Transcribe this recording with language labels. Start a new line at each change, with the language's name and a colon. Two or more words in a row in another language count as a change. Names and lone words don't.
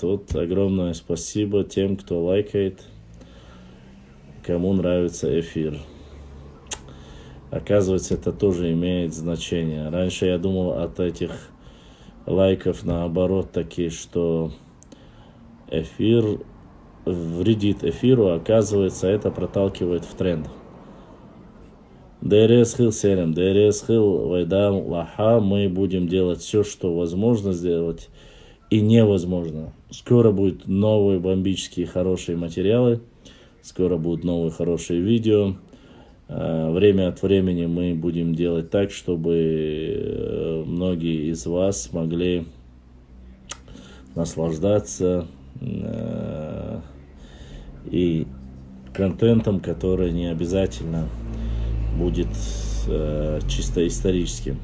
Russian: Вот, огромное спасибо тем, кто лайкает, кому нравится эфир. Оказывается, это тоже имеет значение. Раньше я думал от этих лайков наоборот такие, что эфир вредит эфиру, оказывается, это проталкивает в тренд. Дэресхил селем, дэресхил вайдам лаха. Мы будем делать все, что возможно сделать и невозможно. Скоро будут новые бомбические хорошие материалы. Скоро будут новые хорошие видео. Время от времени мы будем делать так, чтобы многие из вас могли наслаждаться и контентом, который не обязательно будет чисто историческим.